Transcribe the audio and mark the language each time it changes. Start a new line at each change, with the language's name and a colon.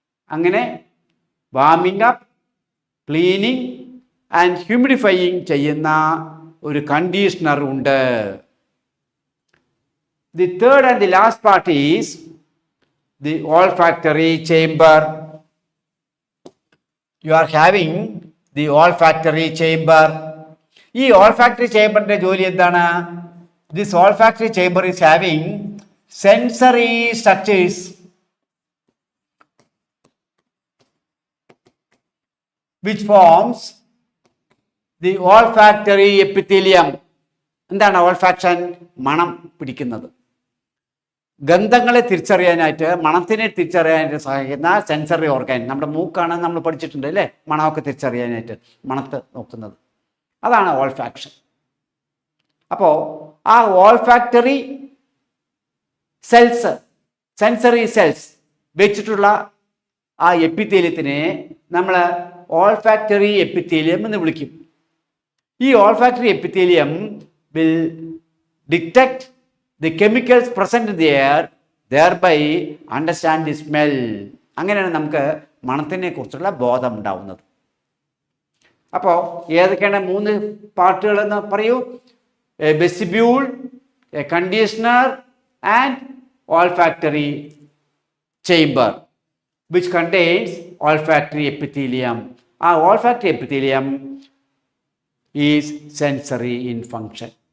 Malayalam: അങ്ങനെ
English: warming up, cleaning and humidifying
Malayalam: ചെയ്യുന്ന ഒരു കണ്ടീഷണർ ഉണ്ട്.
English: The third and the last part is the olfactory chamber. You are having the olfactory chamber.
Malayalam: ഈ olfactory chamberന്റെ ജോലി എന്താണ്?
English: This olfactory chamber is having sensory structures which forms the olfactory epithelium.
Malayalam: എന്താണ് olfaction? മണം പിടിക്കുന്നത്. ഗന്ധങ്ങളെ തിരിച്ചറിയാനായിട്ട്, മണത്തിനെ തിരിച്ചറിയാനായിട്ട് സഹായിക്കുന്ന sensory organ. നമ്മുടെ മൂക്കാണ്, നമ്മൾ പഠിച്ചിട്ടുണ്ട് അല്ലേ, മണമൊക്കെ തിരിച്ചറിയാനായിട്ട് മണത്ത് നോക്കുന്നത്. അതാണ് ഓൾഫാക്ഷൻ. അപ്പോൾ ആ ഓൾഫാക്ടറി സെൽസ്, സെൻസറി സെൽസ് വെച്ചിട്ടുള്ള ആ എപ്പിത്തീലിയത്തിനെ നമ്മൾ ഓൾഫാക്ടറി എപ്പിത്തീലിയം എന്ന് വിളിക്കും.
English: ഈ olfactory epithelium will detect the chemicals present in the air, thereby understand the smell.
Malayalam: അങ്ങനെയാണ് നമുക്ക് മണത്തിനെ കുറിച്ചുള്ള ബോധം ഉണ്ടാവുന്നത്. അപ്പോൾ ഏതൊക്കെയാണ് 3 പാർട്ടുകൾ എന്ന് പറയൂ?
English: A vestibule, a conditioner and olfactory chamber which contains olfactory epithelium. ആ olfactory epithelium is sensory in function.